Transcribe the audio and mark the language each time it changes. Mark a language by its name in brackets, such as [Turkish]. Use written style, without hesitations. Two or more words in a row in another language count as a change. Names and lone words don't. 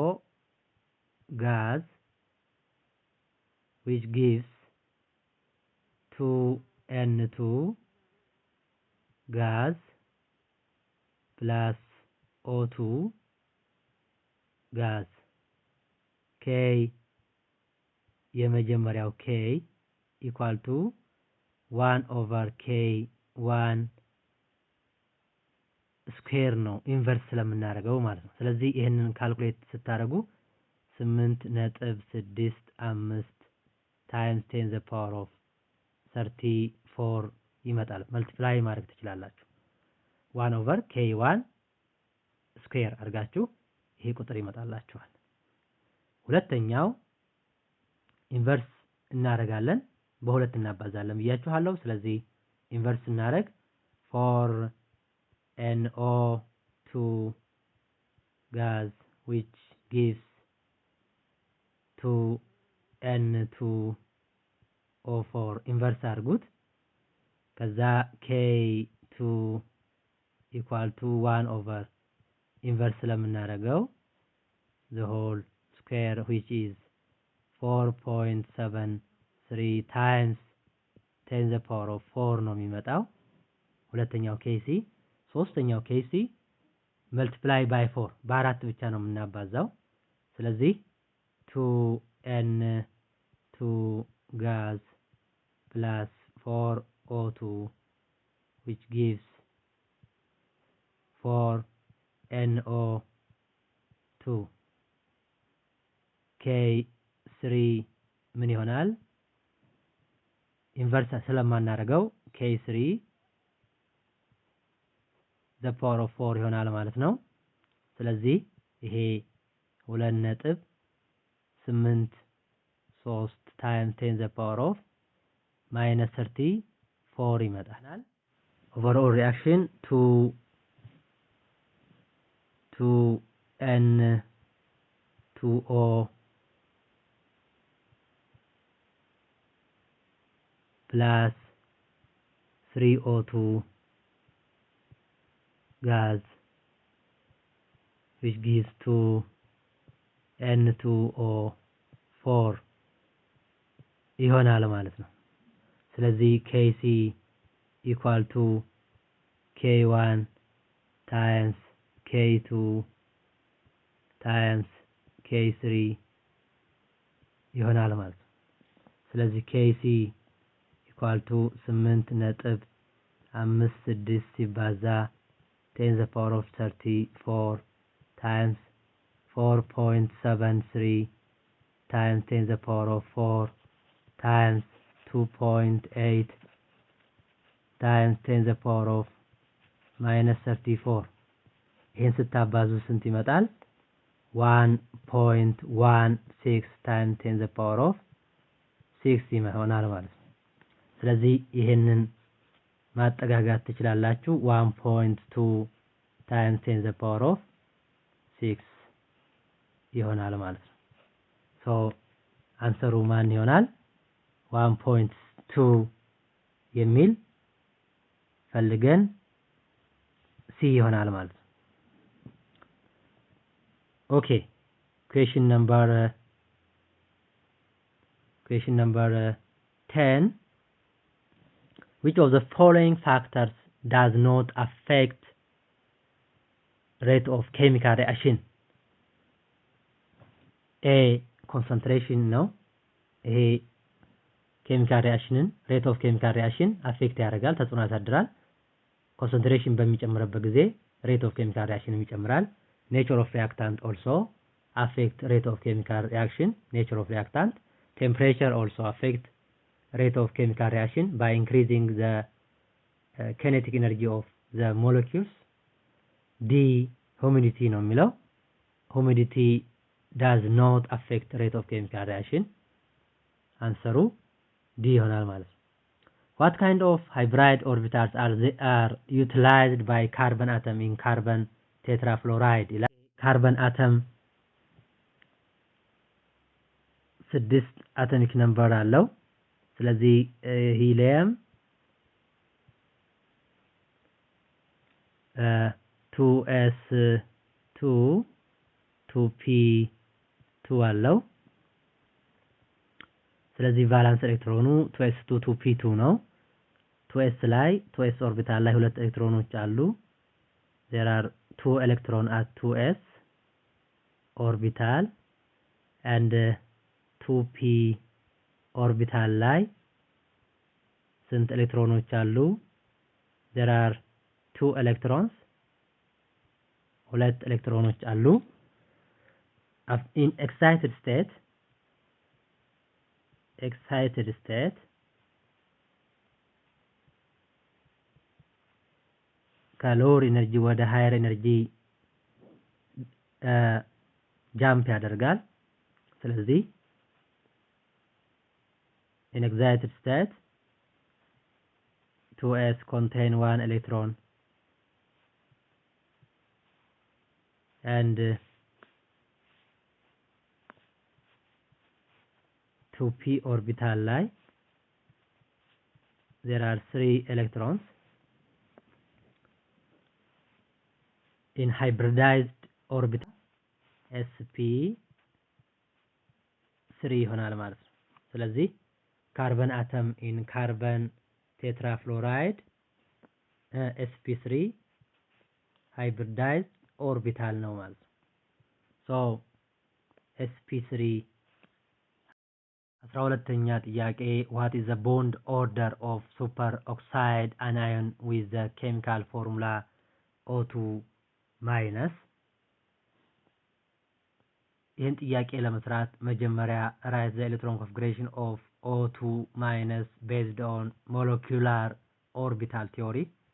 [English] gas which gives 2n2 gas plus O2 gas k የመጀመሪያው k equal to 1 over k1 [Amharic] ስኩዌር ነው ኢንቨርስ ስለምናደርገው ማለት ነው። ስለዚህ ይሄንን ካልኩሌት ስታደርጉ 8.65 [English] times 10 the power of [Amharic] 34 ይመጣል። መልቲፕላይ ማድረግ ትችላላችሁ። 1 over k1 ስኩዌር አድርጋችሁ ይሄ ቁጥር ይመጣላችኋል። ሁለተኛው ኢንቨርስ እናደርጋለን። በሁለት እናባዛለን ብያችኋለሁ። ስለዚህ ኢንቨርስ እናደርግ [English] 4NO2 gas which gives 2N2O4 [Amharic] ኢንቨርስ አድርጉት። ከዛ [English] K2 equal to 1 over [Amharic] ኢንቨርስ ስለምናደርገው [English] the whole square which is [Amharic] 4.73 [English] times 10 the power of [Amharic] 4 ነው የሚመጣው። ሁለተኛው ኬሲ። ሶስተኛው ኬሲ [English] multiply by [Amharic] 4 በአራት ብቻ ነው የምናባዛው። ስለዚህ [English] 2n2 gas plus 4o2 which gives 4no2 k3 [Amharic] ምን ይሆናል? ኢንቨርስ ስለማናደርገው k3 [English] the power of [Amharic] 4 ይሆናል ማለት ነው። ስለዚህ ይሄ 2.83 [English] times 10 the power of minus [Amharic] 34 ይመጣል። [English] overall reaction 2n2o plus 3o2 gas which gives [Amharic] 2n2o4 ይሆናል ማለት ነው። ስለዚህ [English] kc equal to k1 times k2 times k3 [Amharic] ይሆናል ማለት ነው። ስለዚህ [English] kc equal to 8.56 ሲባዛ 10 the power of 34 times 4.73 times 10 the power of 4 times 2.8 times 10 the power of minus 34 [Amharic] ይሄን ስታባዙ ስንት ይመጣል? 1.16 [English] times 10 the power of [Amharic] 6 ይሆናል ማለት ነው። ስለዚህ ይሄንን ማጠጋጋት ትችላላችሁ። 1.2 [English] times 10 the power of [Amharic] 6 ይሆናል ማለት ነው። ሶ አንሰሩ ማን ይሆናል? 1.2 የሚል ፈልገን ሲ ይሆናል ማለት ነው። ኦኬ [English] question number 10. Which of the following factors does not affect rate of chemical reaction? A. concentration [Amharic] ነው ይሄ [English] chemical reaction rate of chemical reaction affect [Amharic] ያደርጋል ተጽዕኖ ያሳድራል [English] concentration [Amharic] በሚጨምርበት ጊዜ [English] rate of chemical reaction ይጨምራል nature of reactant also affect rate of chemical reaction nature of reactant temperature also affect rate of chemical reaction by increasing the kinetic energy of the molecules D humidity [Amharic] ነው የሚለው [English] humidity does not affect rate of chemical reaction [Amharic] አንሰሩ D ይሆናል ማለት ነው [English] What kind of hybrid orbitals are utilized by carbon atom in carbon tetrafluoride? Carbon atom 6 atomic number [Amharic] አለው ስለዚህ [English] helium 2s2 2p2 [Amharic] አለው ስለዚህ [English] valence electron 2s2 [Amharic] 2p2 ነው 2s ላይ 2s ኦርቢታል ላይ ሁለት ኤሌክትሮኖች አሉ [English] there are 2 electron at 2s orbital and 2p orbital [Amharic] ላይ ስንት ኤሌክትሮኖች አሉ [English] there are 2 electrons [Amharic] ሁለት ኤሌክትሮኖች አሉ [English] in excited state lower energy ወደ higher energy jump [Amharic] ያደርጋል ስለዚህ [English] in excited state 2s contain 1 electron and 2p orbital ላይ there are 3 electrons in hybridized orbital sp3 [Amharic] ይሆናል ማለት ነው ስለዚህ [English] carbon atom in carbon tetrafluoride sp3 hybridized orbital [Amharic] ነው ማለት ነው [English] so sp3 [Amharic] 12ኛ ጥያቄ [English] what is the bond order of superoxide anion with the chemical formula O2 minus [Amharic] ይህን ጥያቄ ለመስራት መጀመሪያ [English] write the electron configuration of O2 minus based on molecular orbital theory